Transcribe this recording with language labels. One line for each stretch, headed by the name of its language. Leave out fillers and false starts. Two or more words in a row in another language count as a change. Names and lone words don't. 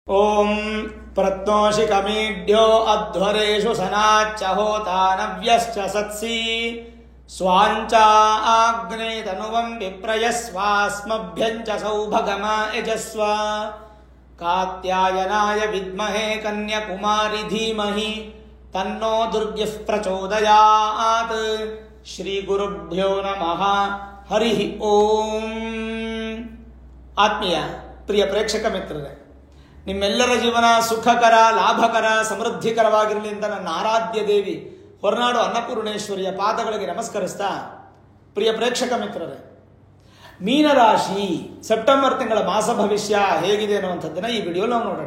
Sanskrit: ಓಂ ಪ್ರತ್ನೋಷಿಕಮೀಢ್ಯೋ ಅಧ್ವರೇಷು ಸನಾಚ್ಚ ಹೋತಾ ನವ್ಯಶ್ಚ ಸತ್ಸಿ ಸ್ವಾಂಚ ಆಗ್ನೇ ತನುವಂ ವಿಪ್ರಯಸ್ವಾಸ್ಮಭ್ಯಂಚ ಸೌಭಗಮ ಯಜಸ್ವ ಕಾತ್ಯಾಯನಾಯ ವಿದ್ಮಹೇ ಕನ್ಯಾಕುಮಾರಿ ಧೀಮಹಿ ತನ್ನೋ ದುರ್ಗ್ಯಃ ಪ್ರಚೋದಯಾತ್. ಶ್ರೀ ಗುರುಭ್ಯೋ ನಮಃ. ಹರಿ ಓಂ.
Kannada: ಆತ್ಮೀಯ ಪ್ರಿಯ ಪ್ರೇಕ್ಷಕ ಮಿತ್ರರೇ, ನಿಮ್ಮೆಲ್ಲರ ಜೀವನ ಸುಖಕರ, ಲಾಭಕರ, ಸಮೃದ್ಧಿಕರವಾಗಿರಲಿ ಅಂತ ನನ್ನ ಆರಾಧ್ಯ ದೇವಿ ಹೊರನಾಡು ಅನ್ನಪೂರ್ಣೇಶ್ವರಿಯ ಪಾದಗಳಿಗೆ ನಮಸ್ಕರಿಸ್ತಾ, ಪ್ರಿಯ ಪ್ರೇಕ್ಷಕ ಮಿತ್ರರೇ, ಮೀನರಾಶಿ ಸೆಪ್ಟೆಂಬರ್ ತಿಂಗಳ ಮಾಸ ಭವಿಷ್ಯ ಹೇಗಿದೆ ಅನ್ನುವಂಥದ್ದನ್ನು ಈ ವಿಡಿಯೋ ನಾವು ನೋಡೋಣ.